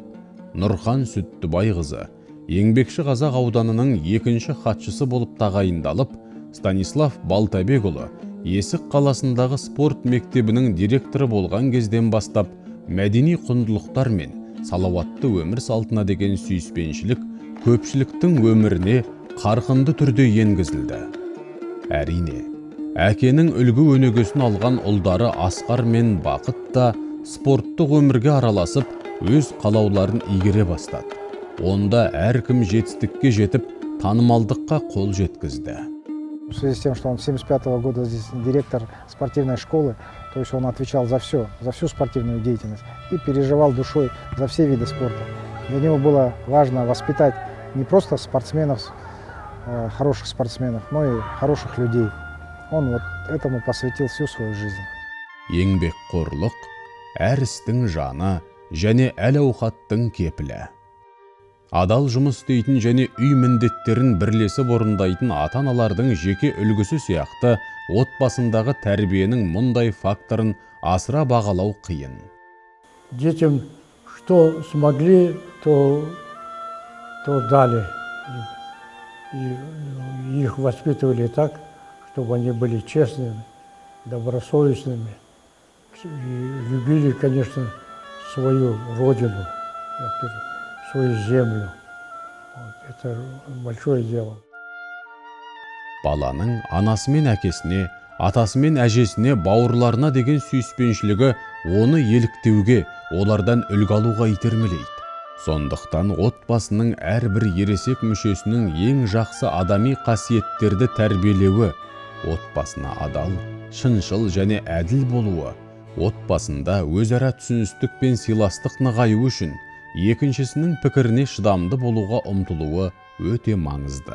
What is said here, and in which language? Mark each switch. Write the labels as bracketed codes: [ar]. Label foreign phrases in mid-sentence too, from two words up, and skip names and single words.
[kk] Нұрхан Сүттібай қызы Еңбекші Қазақ ауданының 2-ші хатшысы болып тағайындалып, Станислав Балтабекұлы Есік қаласындағы спорт мектебінің директоры болған кезден бастап, мәдени құндылықтар мен салауатты өмір салтына деген сүйіспеншілік көпшіліктің өміріне қарқынды түрде енгізілді. Әрине, әкенің үлгі өнегесін алған ұлдары Асқар мен Бақыт та спорттық өмірге араласып, өз қалауларын игере бастады. Онда әркім жетістікке жетіп, танымалдыққа қол жеткізді. [ru] В связи с тем, что он с 1975 года здесь директор спортивной школы, то есть он отвечал за все, за всю спортивную деятельность и переживал душой за все виды спорта. Для него было важно воспитать не просто спортсменов, хороших спортсменов, но и хороших людей. Он вот этому посвятил всю свою жизнь. [kk] Еңбекқорлық, әр істің жаны және әл-ауқаттың кепілі. Адал жұмыс істейтін және үй міндеттерін бірлесіп орындайтын ата-аналардың жеке үлгісі сияқты отбасындағы тәрбиенің мұндай факторын асыра бағалау қиын. [ru] Детям что смогли, то дали. И их воспитывали так, чтобы они были честными, добросовестными. И любили, конечно, свою родину, свою землю. Вот, это большое дело. [kk] Баланың анасы мен әкесіне Атасы мен әжесіне, бауырларына деген сүйіспеншілігі оны еліктеуге, олардан үлгі алуға итермелейді. Сондықтан отбасының әрбір ересек мүшесінің ең жақсы адами қасиеттерді тәрбиелеуі, отбасына адал, шыншыл және әділ болуы, отбасында өзара түсіністік пен сыйластық нығаю үшін екіншісінің пікіріне шыдамды болуға ұмтылуы өте маңызды.